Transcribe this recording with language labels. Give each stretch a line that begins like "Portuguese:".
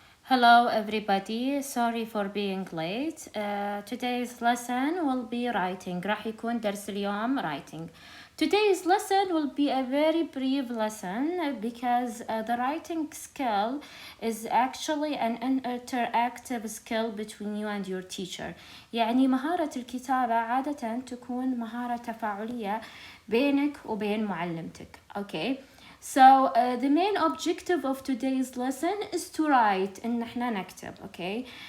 English: Hello everybody, sorry for being late. Today's lesson will be writing.
Arabic: راح يكون درس اليوم writing.
English: Today's lesson will be a very brief lesson because the writing skill is actually an interactive skill between you and your teacher.
Arabic: يعني مهارة الكتابة عادة تكون مهارة تفاعلية بينك وبين معلمتك.
English: Okay. So the main objective of today's lesson is to write
Arabic: إن احنا نكتب,
English: okay?